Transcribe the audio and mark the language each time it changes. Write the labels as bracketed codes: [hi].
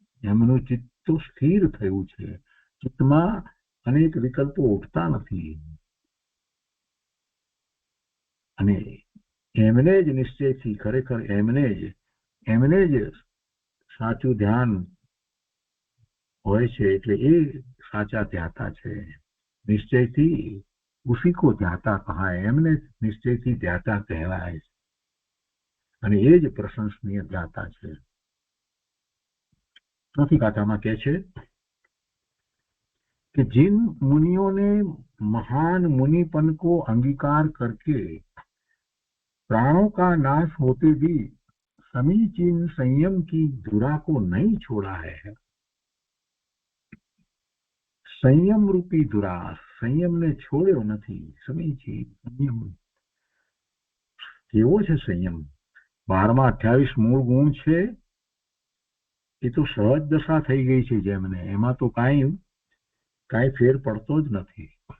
[gu] એમનું ચિત્ત તો સ્થિર થયું છે, ચિત્તમાં અનેક વિકલ્પો ઉઠતા નથી, અને એમને જ નિશ્ચયથી, ખરેખર એમને જ સાચું ધ્યાન હોય છે, એટલે એ સાચા ધ્યાતા છે. નિશ્ચયથી [hi] ઉસી કો ધ્યાતા કહાય, [gu] એમને નિશ્ચયથી ધ્યાતા કહેવાય છે, અને એ જ પ્રશંસનીય ધ્યાતા છે. ચોથી ગાથામાં કહે છે [hi] कि जिन मुनियों ने महान मुनिपन को अंगीकार करके प्राणों का नाश होते भी समीचीन संयम की धुरा को नहीं छोड़ा है. संयम रूपी धुरा, [gu] સંયમને છોડ્યો નથી. સમીચીન સંયમ કેવો છે? સંયમ 12માં 28 મૂળ ગુણ છે, એ તો સહજ દશા થઈ ગઈ છે જેમને, એમાં તો કાંઈ ફેર પડતો જ નથી.